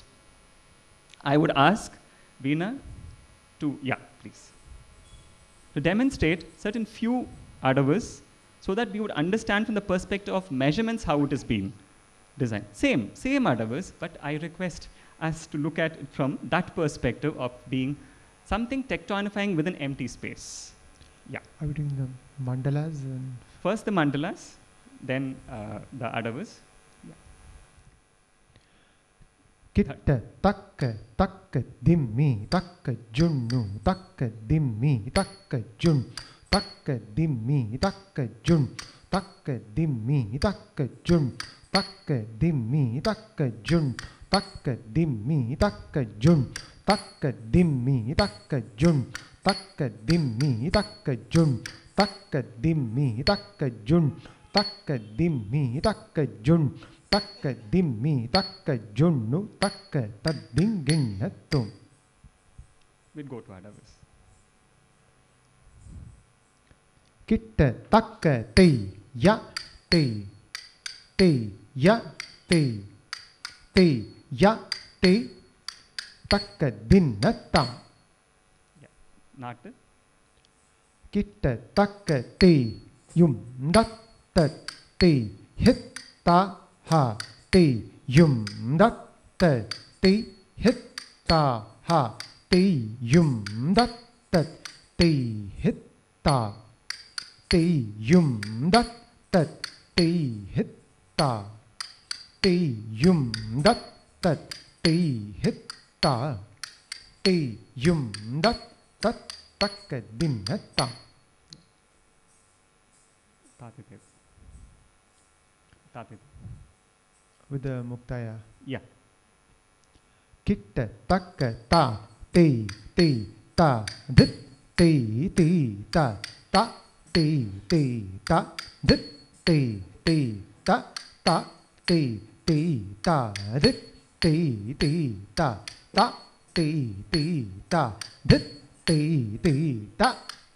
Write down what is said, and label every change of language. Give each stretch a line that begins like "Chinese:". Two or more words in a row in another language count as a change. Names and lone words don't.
English: I would ask Veena to, yeah, please, to demonstrate certain few adavas so that we would understand from the perspective of measurements how it is being designed. Same adavas, but I request us to look at it from that perspective of being something tectonifying within empty space. Yeah. Are we doing the mandalas? And First the mandalas, then the adavas. kitta takka takka dimmi takka junnu takka dimmi takka jun takka dimmi takka jun takka dimmi takka jun takka dimmi takka jun takka dimmi takka jun takka dimmi takka jun takka dimmi takka jun takka dimmi takka jun takka dimmi takka jun takka dimmi takka junnu takka taddinginnatum. We'll go to adavas. Kitta takka ti ya ti ya ti ya ti takka dinnatam. Yeah. Natu. Kitta takka ti yum datta ti hitta ha ti yum datta ti hitta ha ti yum datta ti hitta ti yum datta ti hitta ti yum datta ti hitta ti yum datta takka dinnatam. Tatitev. Tatitev. With the muktaya. Yeah. Kitta takka ta ti ta dit ti ta ta ti ta dit ti ta ta ti ta dit ti ta ta ti ta dit ti ta